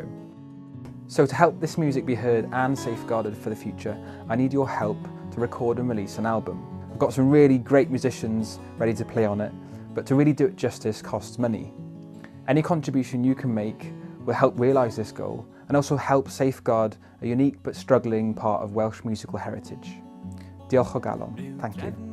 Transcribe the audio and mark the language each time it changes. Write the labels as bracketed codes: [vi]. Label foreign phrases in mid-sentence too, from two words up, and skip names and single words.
[en] So to help this music be heard and safeguarded for the future, I need your help to record and release an album. I've got some really great musicians ready to play on it, but to really do it justice costs money. Any contribution you can make will help realise this goal and also help safeguard a unique but struggling part of Welsh musical heritage. [cy] Diolch o galon. [en] Thank